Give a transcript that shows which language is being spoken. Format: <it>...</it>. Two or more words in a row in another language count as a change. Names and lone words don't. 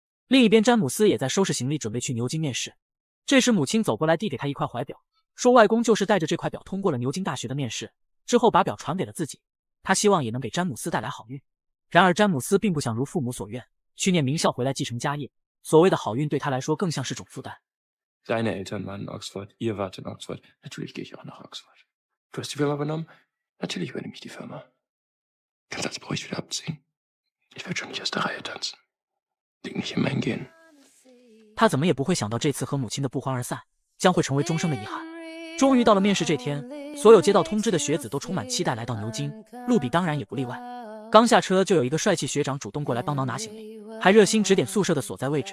<zh>另一边，詹姆斯也在收拾行李，准备去牛津面试。这时，母亲走过来，递给他一块怀表，说外公就是带着这块表通过了牛津大学的面试，之后把表传给了自己。他希望也能给詹姆斯带来好运。然而，詹姆斯并不想如父母所愿，去念名校回来继承家业。所谓的好运对他来说更像是种负担。</zh> <de>Deine Eltern waren in Oxford, ihr wart in Oxford. Natürlich gehe ich auch nach Oxford. Du hast die Firma übernommen? Natürlich übernehme ich die Firma. Den Satz brauche ich wieder abziehen. Ich werde schon nicht aus der Reihe tanzen. Liegt nicht in meinem Gen.</de> <zh>他怎么也不会想到，这次和母亲的不欢而散将会成为终生的遗憾。终于到了面试这天，所有接到通知的学子都充满期待来到牛津，露比当然也不例外。刚下车就有一个帅气学长主动过来帮忙拿行李，还热心指点宿舍的所在位置。</zh>